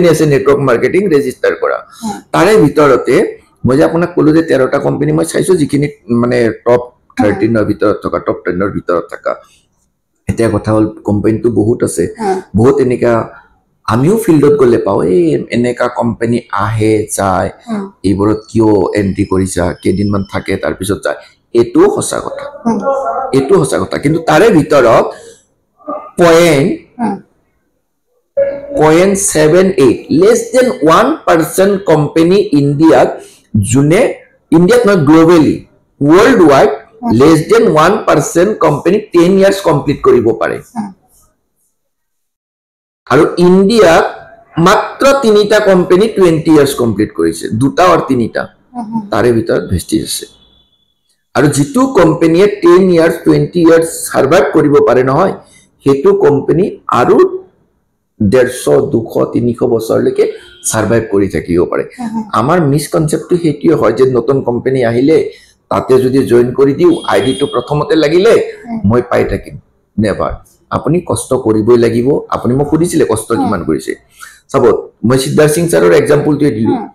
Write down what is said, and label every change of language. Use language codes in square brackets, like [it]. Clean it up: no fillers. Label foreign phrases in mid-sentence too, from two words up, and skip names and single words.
[as] আছে [en] network marketing register [as] কৰা তাৰে ভিতৰতে মই যে আপোনাক কলো যে 13টা কোম্পানী মই চাইছো যিখিনি মানে টপ 13 ভিতৰত থকা টপ 10 ভিতৰত থকা এতিয়া কথা হ'ল কোম্পানীটো বহুত আছে বহুত এনেকা আমিও ফিল্ডত গ'লে পাওঁ এই এনেকা কোম্পানী আহে যায় এইবোৰত কিয় এন্ট্ৰি কৰিছা কেইদিনমান থাকে তাৰপিছত যায় এইটো সঁচা কথা কিন্তু তাৰে ভিতৰত [en] 0.78 less than 1% company [as] Indiaত যোনে ইণ্ডিয়াত নহয় গ্লোবেলি [en] world wide less than 1% company 10 years complete [as] কৰিব পাৰে আৰু ইণ্ডিয়াত মাত্ৰ 3টা কোম্পানী [en] 20 years complete [as] কৰিছে দুটা আৰু 3টা তাৰে ভিতৰত ভেষ্টিজ আছে আৰু যিটো কোম্পানীয়ে 10 years [en] 20 years survive [as] কৰিব পাৰে নহয় হেতু কোম্পানী আৰু 150 200 300 বছৰলৈকে সাৰ্ভাইভ কৰি থাকিব পাৰে আমাৰ মিসকনসেপ্টটো হেতুৱে হয় যে নতুন কোম্পানী আহিলে তাতে যদি জয়েন কৰি দিও আইডিটো প্ৰথমতে লাগিলে মই পাই থাকিম নেভাৰ আপুনি কষ্ট কৰিবই লাগিব আপুনি মোক সুধিছিলে কষ্ট কিমান কৰিছে চাব মই সিদ্ধাৰ্থ সিং ছাৰৰ এক্সাম্পলটো দিলো